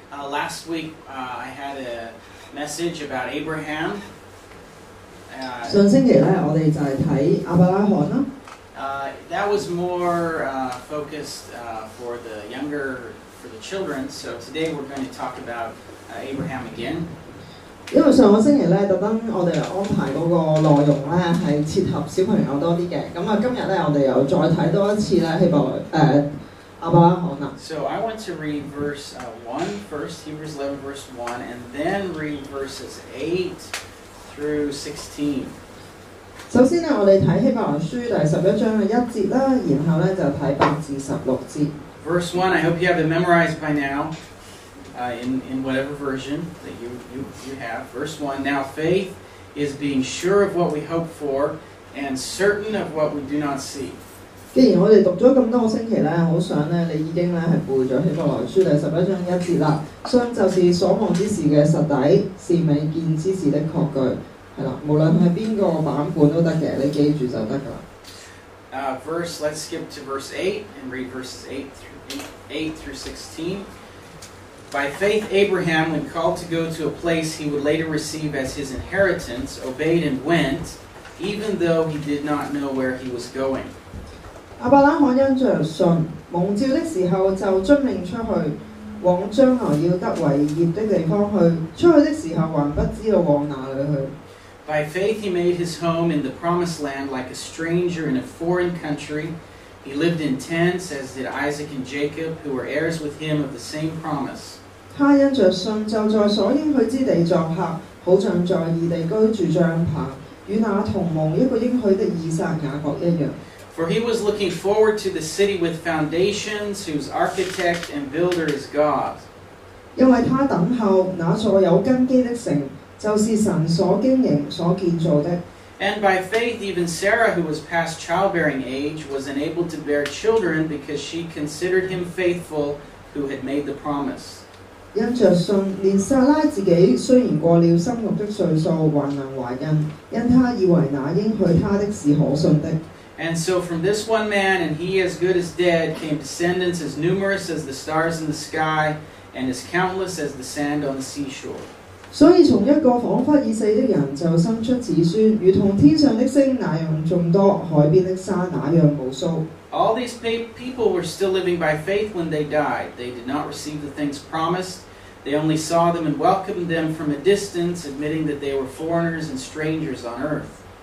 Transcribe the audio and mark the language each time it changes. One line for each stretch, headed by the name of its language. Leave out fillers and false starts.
English: Last week I had a message about Abraham.
Cantonese: 上星期咧我哋就係睇亞伯拉罕啦。
English: That was more focused for the children. So today we're going to talk about Abraham again.
Cantonese: 因為上個星期咧特登我哋安排嗰個內容咧係切合小朋友多啲嘅。咁啊今日咧我哋又再睇多一次咧希伯來亞伯拉罕啦。
English: So I want to read verse 1 first, Hebrews 11 verse 1, and then read verses 8 through 16.
Cantonese: 首先咧，我哋睇希伯來書第11章嘅1節啦，然後咧就睇8至16節。
English: Verse 1, I hope you have it memorized by now, in whatever version that you have. Verse 1, now faith is being sure of what we hope for and certain of what we do not see.
Cantonese: 既然我哋讀咗咁多個星期咧，好想咧你已經咧係背咗希伯來書第11章1節啦。信就是所望之事嘅實底，是未見之事的確據。係啦，無論係邊個版本都得嘅，你記住就得㗎啦。
English: Let's skip to verse 8 and read verses 8 through 16. By faith Abraham, when called to go to a place he would later receive as his inheritance, obeyed and went, even though he did not know where he was going.
Cantonese: 亞伯拉罕因着信，蒙召的時候就遵命出去，往將來要得為業的地方去。出去的時候還不知道往哪裏去。
English: By faith he made his home in the promised land like a stranger in a foreign country. He lived in tents, as did Isaac and Jacob, who were heirs with him of the same promise.
Cantonese: 他因着信就在所應許之地作客，好像在異地居住帳棚，與那同蒙一個應許的以撒雅各一樣。
English: For he was looking forward to the city with foundations, whose architect and builder is God.
Cantonese: 因為他等候那座有根基的城，就是神所經營所建造的。
English: And by faith even Sarah, who was past childbearing age, was enabled to bear children because she considered him faithful who had made the promise.
Cantonese: 因着信，連撒拉自己雖然過了生育的歲數，還能懷孕，因他以為那應許他的是可信的。
English: And so from this one man, and he as good as dead, came descendants as numerous as the stars in the sky, and as countless as the sand on the seashore.
Cantonese: 所以從一個彷彿已死的人就生出子孫，如同天上的星那樣眾多，海邊的沙那樣無數。
English: All these people were still living by faith when they died. They did not receive the things promised. They only saw them and welcomed them from a distance, admitting that they were foreigners and strangers on earth.